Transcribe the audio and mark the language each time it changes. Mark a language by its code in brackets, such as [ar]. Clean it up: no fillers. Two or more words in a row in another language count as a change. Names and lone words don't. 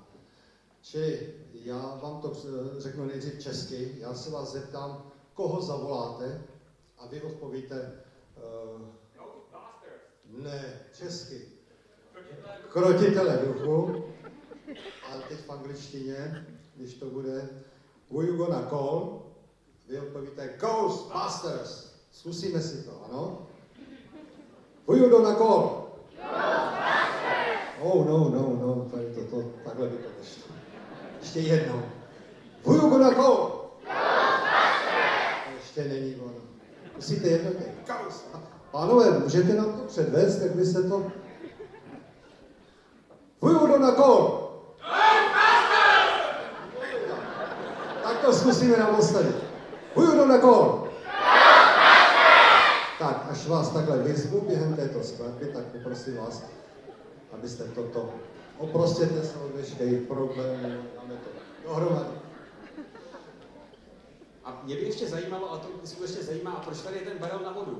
[cs] Čili já vám to řeknu nejdřív česky, já se vás zeptám, koho zavoláte a vy odpovíte ne, česky. Krotitele duchu. A teď v angličtině, když to bude [en] who you gonna call, [cs] vy odpovíte Ghostbusters. Zkusíme si to, ano? [en] Who you gonna call? Ghostbusters! [cs] Oh, no, tady to, takhle by to nešlo. Ještě jednou. [en] Who you gonna call? [cs] Ghostbusters! To ještě není ono. Musíte jednotně. Pánové, můžete nám to předvést, jak byste to... [en] Who you gonna call? [cs] Tak to zkusíme naposledy. [en] Who you gonna call? [cs] Tak, až vás takhle vyzvu během této skladby, tak poprosím vás, abyste toto oprostěte se od veškerých problémů, dáme to dohromady. A mě by ještě zajímalo, a to mě skutečně zajímá, a proč tady je ten barel na vodu?